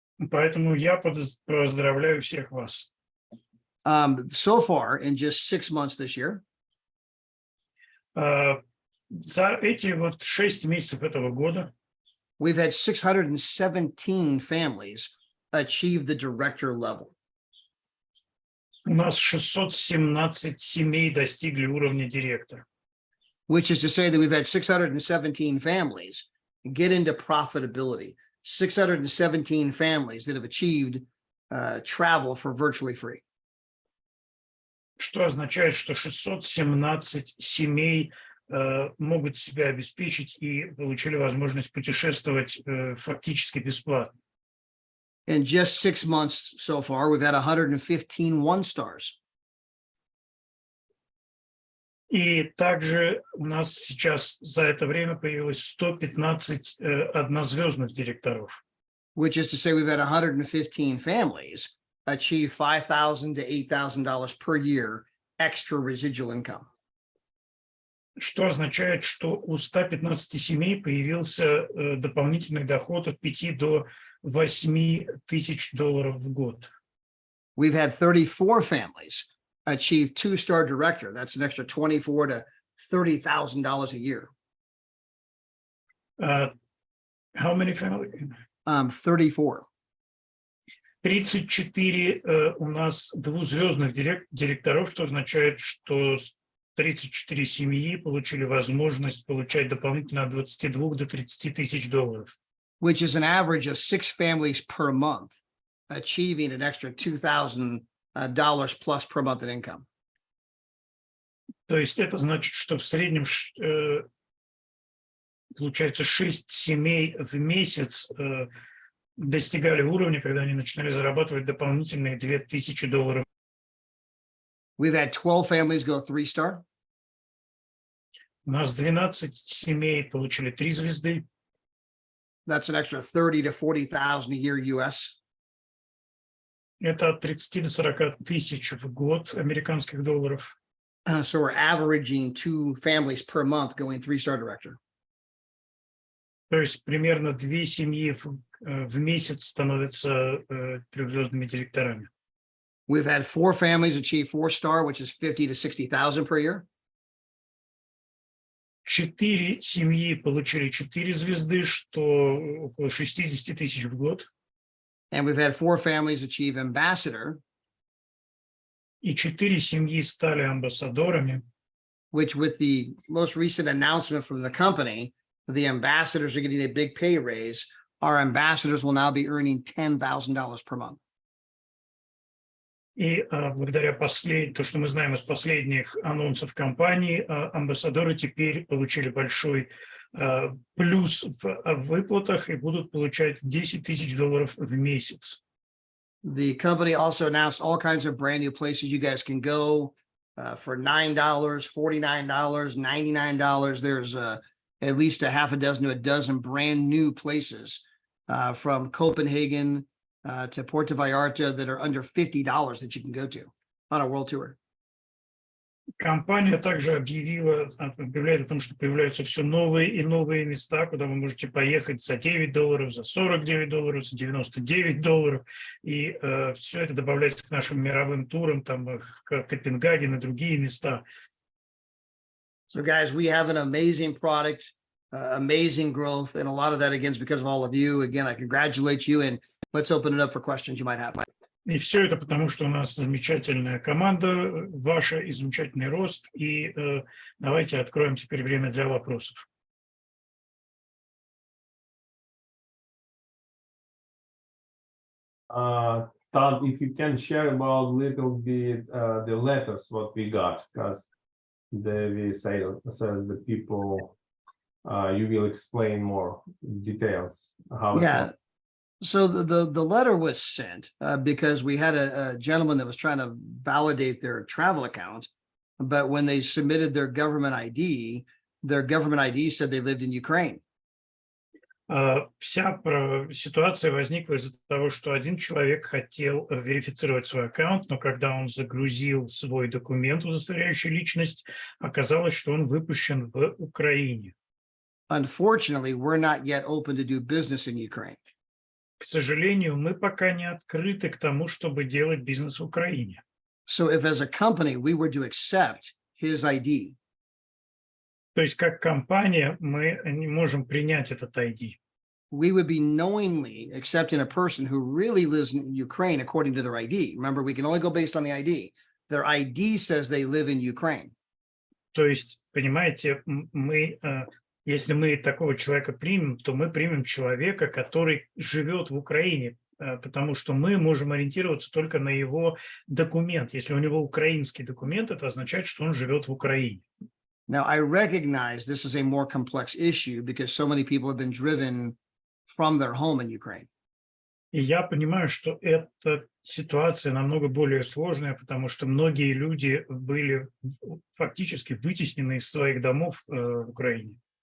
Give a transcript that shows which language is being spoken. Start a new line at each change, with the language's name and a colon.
Russian: Поэтому я поздравляю всех вас.
English: So far, in just 6 months this year,
Russian: За эти вот 6 месяцев этого года
English: we've had 617 families achieve the director level.
Russian: у нас 617 семей достигли уровня директора.
English: Which is to say that we've had 617 families get into profitability. 617 families that have achieved travel for virtually free.
Russian: Что означает, что 617 семей могут себя обеспечить и получили возможность путешествовать фактически бесплатно.
English: In just 6 months so far, we've had 115 one-stars.
Russian: И также у нас сейчас за это время появилось 115 однозвездных директоров.
English: Which is to say we've had 115 families achieve $5,000 to $8,000 per year extra residual income.
Russian: Что означает, что у 115 семей появился дополнительный доход от 5 до 8 тысяч долларов в год.
English: We've had 34 families achieve 2-star director. That's an extra $24,000 to $30,000 a year. How many families? 34.
Russian: 34 у нас двузвездных директоров, что означает, что 34 семьи получили возможность получать дополнительно от 22 до 30 тысяч долларов.
English: Which is an average of 6 families per month, achieving an extra $2,000 plus per month in income.
Russian: То есть это значит, что в среднем получается 6 семей в месяц достигали уровня, когда они начинали зарабатывать дополнительные 2000 долларов.
English: We've had 12 families go 3-star.
Russian: У нас 12 семей получили 3 звезды.
English: That's an extra 30 to 40,000 a year US.
Russian: Это от 30 до 40 тысяч в год американских долларов.
English: So we're averaging 2 families per month going 3-star director.
Russian: То есть примерно 2 семьи в месяц становятся трехзвездными директорами.
English: We've had 4 families achieve 4-star, which is 50 to 60,000 per year.
Russian: 4 семьи получили 4 звезды, что около 60 тысяч в год.
English: And we've had 4 families achieve ambassador,
Russian: И 4 семьи стали амбассадорами,
English: which with the most recent announcement from the company, the ambassadors are getting a big pay raise. Our ambassadors will now be earning $10,000 per month.
Russian: и благодаря то, что мы знаем из последних анонсов компании, амбассадоры теперь получили большой плюс в выплатах и будут получать 10 тысяч долларов в месяц.
English: The company also announced all kinds of brand new places you guys can go for $9, $49, $99. There's at least a half a dozen to a dozen brand new places from Copenhagen to Puerto Vallarta that are under $50 that you can go to on a world tour.
Russian: Компания также объявляет о том, что появляются все новые и новые места, куда вы можете поехать за $9, за $49, за $99. И все это добавляется к нашим мировым турам, там Копенгаген и другие места.
English: So guys, we have an amazing product, amazing growth, and a lot of that again is because of all of you. Again, I congratulate you, and let's open it up for questions you might have.
Russian: И все это потому, что у нас замечательная команда, ваша и замечательный рост. И давайте откроем теперь время для вопросов.
English: Todd, if you can share about little bit the letters what we got, because we say says the people you will explain more details how. Yeah. So the letter was sent because we had a gentleman that was trying to validate their travel account, but when they submitted their government ID said they lived in Ukraine.
Russian: Вся ситуация возникла из-за того, что один человек хотел верифицировать свой аккаунт, но когда он загрузил свой документ, удостоверяющий личность, оказалось, что он выпущен в Украине.
English: Unfortunately, we're not yet open to do business in Ukraine.
Russian: К сожалению, мы пока не открыты к тому, чтобы делать бизнес в Украине.
English: So if as a company we were to accept his ID,
Russian: то есть как компания мы не можем принять этот ID.
English: We would be knowingly accepting a person who really lives in Ukraine according to their ID. Remember, we can only go based on the ID. Their ID says they live in Ukraine.
Russian: То есть, понимаете, мы Если мы такого человека примем, то мы примем человека, который живет в Украине, потому что мы можем ориентироваться только на его документ. Если у него украинский документ, это означает, что он живет в Украине.
English: Now, I recognize this is a more complex issue because so many people have been driven from their home in Ukraine.
Russian: И я понимаю, что эта ситуация намного более сложная, потому что многие люди были фактически вытеснены из своих домов в Украине.